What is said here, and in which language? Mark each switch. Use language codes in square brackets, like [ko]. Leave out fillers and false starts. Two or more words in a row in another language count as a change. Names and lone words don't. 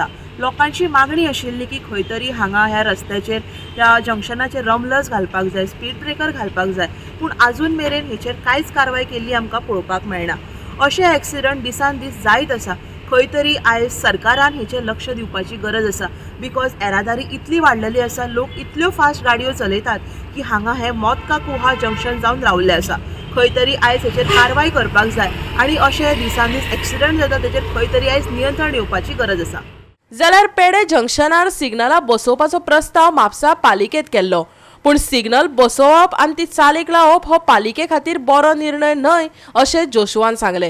[kok] लोकांची मागणी आशिल्ली की खंय तरी हांगा ह्या रस्त्याचेर ह्या जंक्शनाचेर रमलर्स घालपाक जाय, [en] speed breaker [kok] घालपाक जाय, पूण आजून मेरेन हेचेर कांयच कारवाय केल्ली आमकां पळोवपाक मेळना. अशे एक्सिडंट दिसान दीस जायत आसा. खंय तरी आयज सरकारान हेचेर लक्ष दिवपाची गरज आसा. बिकॉज येरादारी इतली वाडलेली आसा, लोक इतल्यो फास्ट गाडयो चलयतात की हांगा हे [hi] मौत का कुहा [kok] जंक्शन जावन रावल्लें आसा. खंय तरी आयज हेचेर कारवाय करपाक जाय आनी अशे दिसान दीस एक्सिडंट जाता तेचेर खंय तरी आयज नियंत्रण येवपाची गरज आसा. जाल्यार पेडे जंक्शनार सिग्नलां बसोवपाचो प्रस्ताव म्हापसा पालिकेत केल्लो, पूण सिग्नल बसोवप आनी ती चालीक लावप हो पालिके खातीर बरो निर्णय न्हय अशें जोशुआन सांगलें.